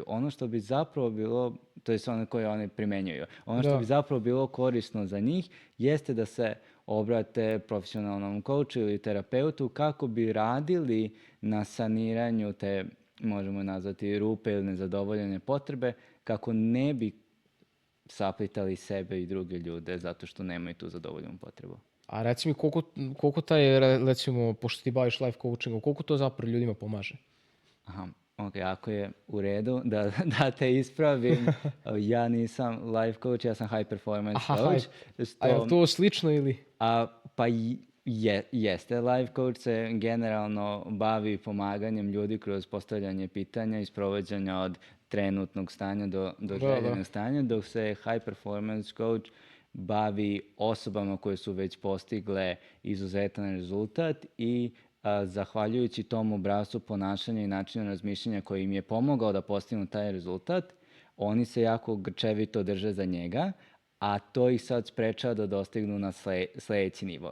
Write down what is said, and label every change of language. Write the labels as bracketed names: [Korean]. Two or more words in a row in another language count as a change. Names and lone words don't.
[Serbian] Ono što bi zapravo bilo, to je ono koje oni primenjuju, ono što bi zapravo bilo korisno za njih jeste da se obrate profesionalnom coachu ili terapeutu kako bi radili na saniranju te, možemo nazvati, rupe ili nezadovoljene potrebe, kako ne bi saplitali sebe i druge ljude zato što nemaju tu zadovoljenu potrebu. A reci mi koliko taj, recimo, pošto ti baviš [English] life coachingom, [Serbian] koliko to zapravo ljudima pomaže? Aha, ok, ako je u redu da te ispravim, ja nisam [English] life coach, [Serbian] ja sam [English] high performance coach. [Serbian] A je li to slično ili? Pa jeste, [English] life coach [Serbian] se generalno bavi pomaganjem ljudi kroz postavljanje pitanja i sprovođenja od trenutnog stanja do željenog stanja, dok se [English] high performance coach [Serbian] bavi osobama koje su već postigle izuzetan rezultat i zahvaljujući tom obrascu ponašanja i načinu razmišljanja koji im je pomogao da postignu taj rezultat, oni se jako grčevito drže za njega, a to ih sad sprečava da dostignu na sledeći nivo.